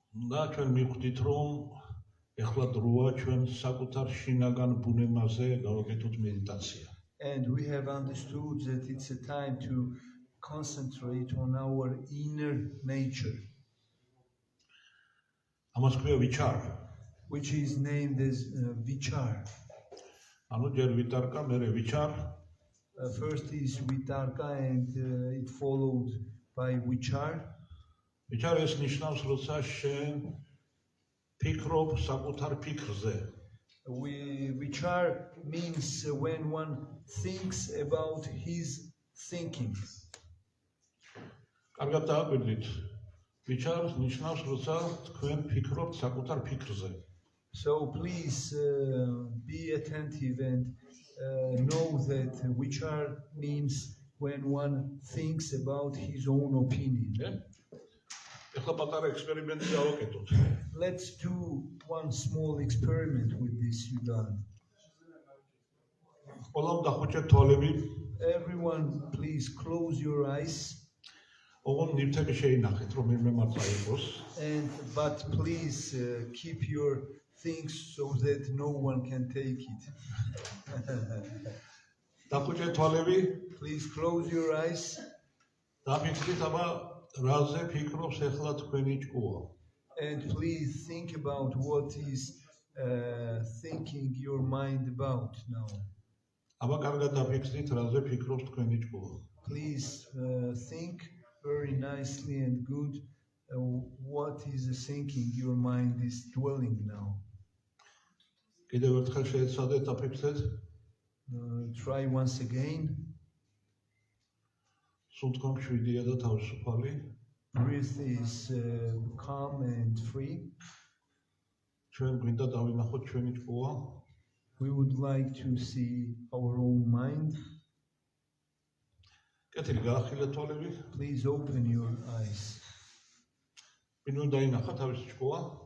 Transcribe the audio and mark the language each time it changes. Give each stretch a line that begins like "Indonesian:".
Georgian: და ჩვენ მივხვდით, რომ ეხლა დროა ჩვენ საკუთარ შინაგან ბუნებაზე გავაკეთოთ მედიტაცია.
English: And we have understood that it's a time to concentrate on our inner nature,
Georgian: ამას ქვია vichar.
English: which is named as vichar.
Georgian: ანუ ჯერ ვიტარკა, მერე vichar.
English: First is vitarka and it followed by vichar.
Georgian: vichar ეს ნიშნავს, როცა შენ ფიქრობ საკუთარ ფიქრზე.
English: Vichar means when one thinks about his thinking.
Georgian: კარგად დააკვირდით. vichar ნიშნავს, როცა თქვენ ფიქრობთ საკუთარ ფიქრზე.
English: So please be attentive and know that vichar means when one thinks about his own opinion.
Georgian: ეხლა პატარა ექსპერიმენტი გავაკეთოთ.
English: Let's do one small experiment with this, Yudan.
Georgian: ყველამ დახუჭეთ თვალები,
English: Everyone, please close your eyes,
Georgian: ოღონდ ნივთები შეინახეთ, რომ მიმემართა იყოს.
English: but please keep your things so that no one can take it.
Georgian: დახუჭეთ თვალები,
English: Please close your eyes
Georgian: დაფიქრეთ, აბა რაზე ფიქრობს ეხლა თქვენი ჭკუა.
English: and please think about what is thinking your mind about now.
Georgian: აბა კარგად დაფიქრეთ, რაზე ფიქრობს თქვენი ჭკუა.
English: Please think very nicely and good what is the thinking your mind is dwelling now.
Georgian: კიდევ ერთხელ შეეცადეთ აფიქრეთ.
English: Try once again.
Georgian: სუნთქვა მშვიდია და თავისუფალი.
English: Breath is calm and free.
Georgian: ჩვენ გვინდა დავინახოთ ჩვენი ჭკუა.
English: We would like to see our own mind.
Georgian: კეთილი გაახილეთ თვალები.
English: Please open your eyes.
Georgian: ვინ უნდა ინახა თავისი ჭკუა?